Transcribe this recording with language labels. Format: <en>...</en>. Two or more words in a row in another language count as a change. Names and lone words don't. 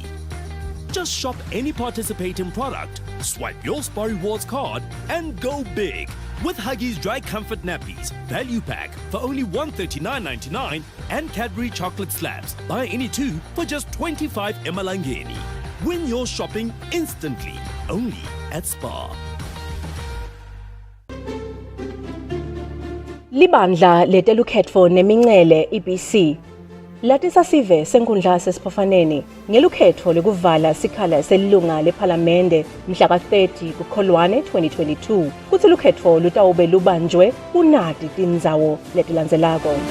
<en>Just shop any participating product, swipe your Spar Rewards card, and go big with Huggies Dry Comfort Nappies Value Pack for only $139.99 and Cadbury Chocolate Slabs. Buy any two for just 25 emalangeni. Win your shopping instantly, only at Spar.</en> <ss>Libandla letelukhetfo nemincele EBC latisa sive senkundla sesiphofaneni ngelukhetfo lekuvala sikhala selilunga lephalamende mhla ka-30 kuKholwane 2022 kutsi lukhetfo lutawube lubanjwe kunati tindzawo letilandzelako.</ss>